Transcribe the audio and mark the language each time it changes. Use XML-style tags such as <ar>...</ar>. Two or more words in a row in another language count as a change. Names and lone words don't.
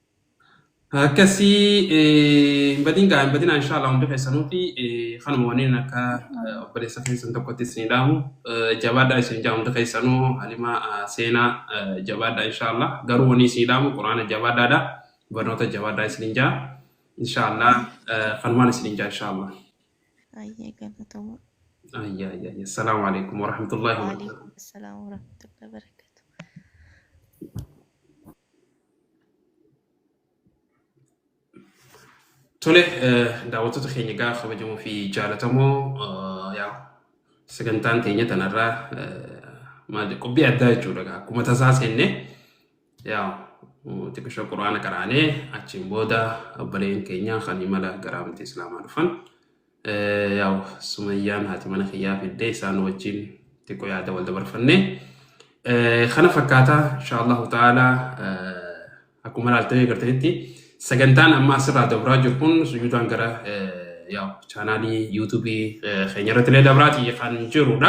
<om>akkasii badinaa inshaallah hundi keessanuuti kanuma waniin akka obboleessa keessan tokkotti isin dhaamu jabaadhaa isin jaa hundi keessanuu halima seenaa jabaadhaa inshaallah garuu wanii isin dhaamu quraana jabaadhaadha barnoota jabaadhaa isin jaa inshaallah kanumaan isin jaa inshaallah. Hayyee galatoomaa.</om> <ar>السلام عليكم ورحمة الله وبركاته. وعليكم السلام ورحمة الله وبركاته.</ar> <om>Tole, daawwattoota keenya gaafa kabajamoo fi jaallatamoo yaa sagantaan teenya tanarraa maal qophii addaa jechuudha. Akkuma tasaa seenne yaa xiqqoo quraana qaraanee achiin booda obboleen keenya kan imala gara amantii islaamaa dhufan yaa Sumayyaan haati mana kiyyaa fiddee isaan wajjin xiqqoo yaada wal dabarfannee kana fakkaata</om> <ar>إن شاء الله تعالى</ar> <om>akkuma ilaaltanii agartanitti sagantaan amma asirraa dabraa jiru kun sujuudaan gara chaanaalii yuutuubii keenya irratti illee dabraatii kan jirudha.</om>